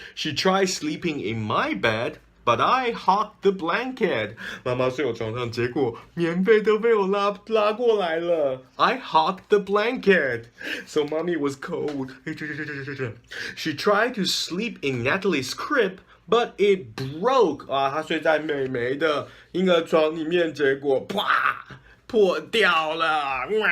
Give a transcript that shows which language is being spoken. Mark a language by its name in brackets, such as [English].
[English] She tried sleeping in my bed.But I hogged the blanket. [Chinese] 妈妈睡我床上，结果棉被都被我拉过来了。 [English] I hogged the blanket. So mommy was cold. She tried to sleep in Natalie's crib, but it broke. [Chinese] 啊，她睡在妹妹的婴儿床里面，结果啪破掉了。